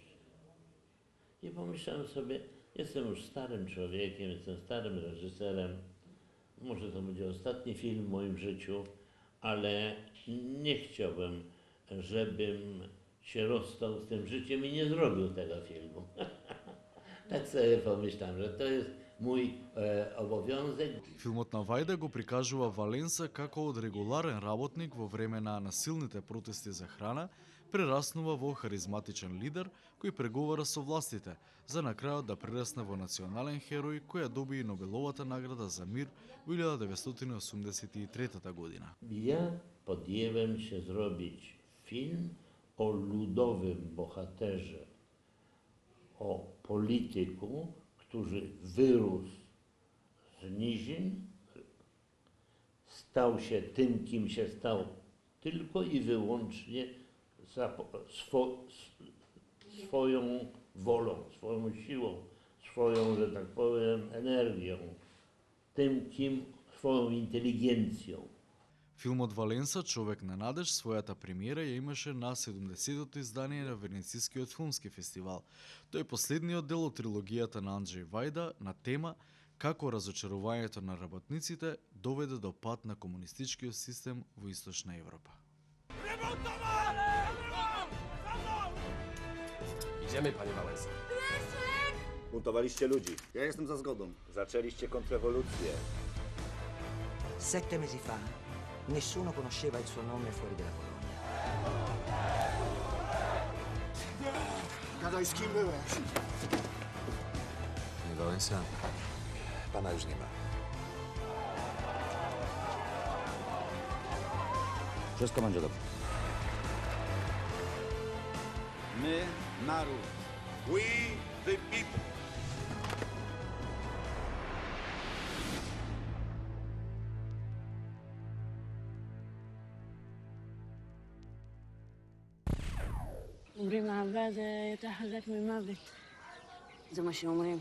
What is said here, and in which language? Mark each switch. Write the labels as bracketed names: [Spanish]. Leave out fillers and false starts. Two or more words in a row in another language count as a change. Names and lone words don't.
[Polish] I pomyślałem sobie, jestem już starym człowiekiem, jestem starym reżyserem, może to będzie ostatni film w moim życiu, ale nie chciałbym, żebym się rozstał z tym życiem i nie zrobił tego filmu. Tak sobie pomyślałem, że to jest mój obowiązek. [Macedonian] Филмот на Вајда го прикажува Валенса како од регуларен работник во време на насилните протести за храна, прераснува во харизматичен лидер кој преговара со властите, за на крајот да прерасне во национален херој кој ја доби и Нобеловата награда за мир во 1983 година. [Polish] Ja podjęłem się zrobić film o ludowym bohaterze, o polityku, który wyrósł z nizin, stał się tym, kim się stał, tylko i wyłącznie swoją wolą, swoją siłą, swoją, że tak powiem, energią, tym, kim swoją inteligencją. [Macedonian] Филмот Валенса, човек на надеж, својата премиера ја имаше на 70-тото издание на Венецискиот филмски фестивал. Тој е последниот дел од трилогијата на Анџеј Вајда на тема како разочарувањето на работниците доведе до пад на комунистичкиот систем во Источна Европа. [Polish] Idziemy, panie Wałęsa. Buntowaliście ludzi. Ja jestem za zgodą. Zaczęliście kontrrewolucję. [Italian] 7 mesi fa nessuno conosceva il suo nome fuori dalla Polonia. [Polish] Gadaj, z kim byłeś? Panie Wałęsa, pana już nie ma. Wszystko będzie dobrze. My, naród. [English] We, the people. [Hebrew] אומרים אהבה זה יותר חזק ממוות. זה מה שאומרים.